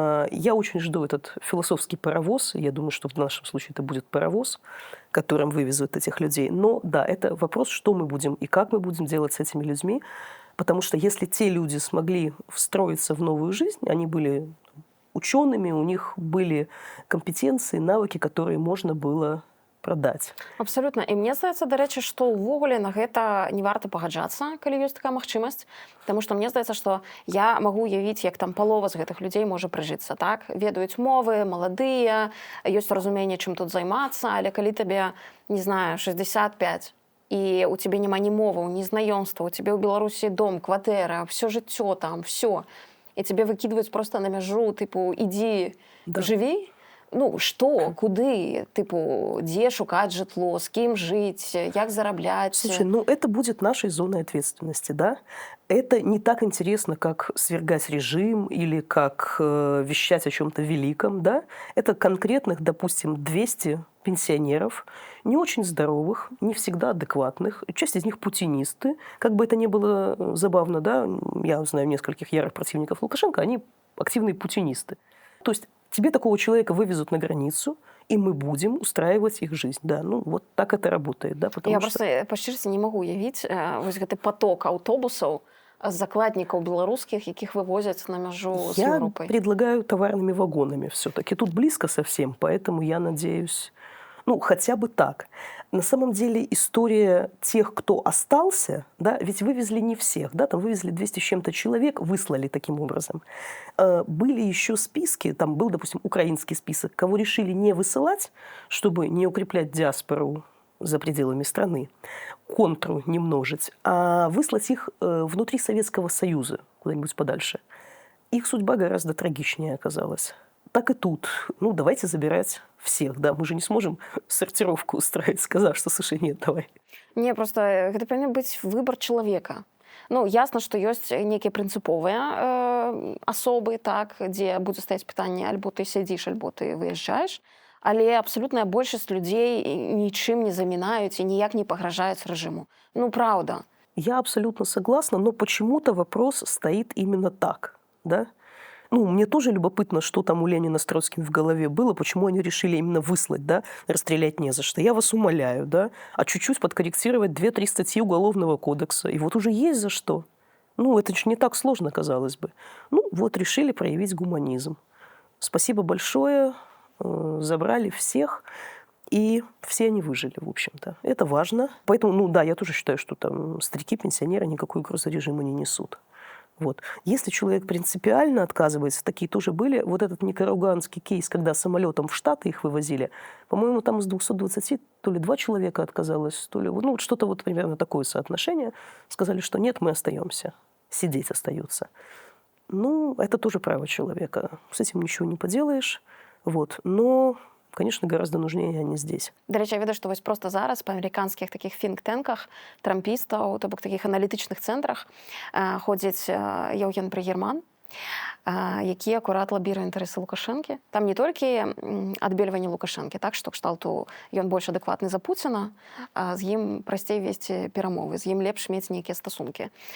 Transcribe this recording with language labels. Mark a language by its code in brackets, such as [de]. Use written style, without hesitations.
[ru] Я очень жду этот философский паровоз. Я думаю, что в нашем случае это будет паровоз, которым вывезут этих людей. Но да, это вопрос, что мы будем и как мы будем делать с этими людьми. Потому что если те люди смогли встроиться в новую жизнь, они были учеными, у них были компетенции, навыки, которые можно было продать. [be] Абсолютна. І мне здаецца, дарэчы, што ўвогуле на гэта не варта пагаджацца, калі ёсць такая магчымасць, таму што мне здаецца, што я магу уявіць, як там палова з гэтых людзей можа прыжыцца, так? Ведаюць мовы, маладыя, ёсць разуменне, чым тут займацца, але калі табе, не знаю, 65, і у цябе няма ні моваў, ні знаёмства, у цябе ў Беларусі дом, кватэра, всё жыццё там, всё, і цябе выкідваюць проста на мяжу, тыпу, ідзі, жыві, ну, што, куды, тыпу, дзе шукаць жытло, з кім жыць, як зарабляць? [ru] Слушай, ну это будет нашей зоной ответственности, да? Это не так интересно, как свергать режим или как вещать о чем-то великом, да? Это конкретных, допустим, 200 пенсионеров, не очень здоровых, не всегда адекватных. Часть из них путинисты. Как бы это ни было забавно, да? Я знаю нескольких ярых противников Лукашенко, они активные путинисты. То есть тебе такого человека вывезут на границу, и мы будем устраивать их жизнь. Да, ну вот так это работает. Да, [be] я просто па шчырасці не магу уявіць вось гэты поток аўтобусаў з закладнікаў беларускіх, якіх вывозяць на мяжу з Европой. [ru] Я предлагаю товарными вагонами все-таки. Тут близко совсем, поэтому я надеюсь, ну хотя бы так. На самом деле история тех, кто остался, да, ведь вывезли не всех, да, там вывезли 200 с чем-то человек, выслали таким образом. Были еще списки, там был, допустим, украинский список, кого решили не высылать, чтобы не укреплять диаспору за пределами страны, контру не множить, а выслать их внутри Советского Союза, куда-нибудь подальше. Их судьба гораздо трагичнее оказалась. Так и тут. Ну, давайте забирать всех, да. Мы же не сможем сортировку устраивать, сказав, что, слушай, нет, давай. [be] Не, [ru] просто это [be] павінен быць выбор чалавека. Ну, ясна, што ёсць нейкія прынцыповыя асобы, так, дзе будзе стаяць пытанне, альбо ты сядзіш, альбо ты выязджаеш, але абсалютная большасць людзей нічым не замінаюць і ніяк не пагражаюць рэжыму. [ru] Ну, правда. Я абсолютно согласна, но почему-то вопрос стоит именно так, да. Ну, мне тоже любопытно, что там у Ленина с Троцким в голове было, почему они решили именно выслать, да, расстрелять не за что. Я вас умоляю, да, а чуть-чуть подкорректировать 2-3 статьи Уголовного кодекса, и вот уже есть за что. Ну, это же не так сложно, казалось бы. Ну, вот решили проявить гуманизм. Спасибо большое, забрали всех, и все они выжили, в общем-то. Это важно. Поэтому, ну да, я тоже считаю, что там старики, пенсионеры никакой угрозы режиму не несут. Вот. Если человек принципиально отказывается, такие тоже были, вот этот никарагуанский кейс, когда самолетом в Штаты их вывозили, по-моему, там из 220 то ли 2 человека отказалось, то ли ну, вот что-то вот примерно такое соотношение. Сказали, что нет, мы остаемся, сидеть остаются. Ну, это тоже право человека, с этим ничего не поделаешь. Вот. Но, конечно, гораздо нужнее они здесь. [be] Дарэчы, я ведаю, што вось проста зараз па амерыканскіх такіх think-тэнках трампістаў, то бок такіх аналітычных цэнтрах ходзіць Яўген Брэгерман, які акурат лабіруе інтарэсы Лукашэнкі. Там не толькі адбельванне Лукашэнкі, так, што кшталту ён больш адэкватны за Пуціна, з ім прасцей весці перамовы, з ім лепш мець нейкія стасункі.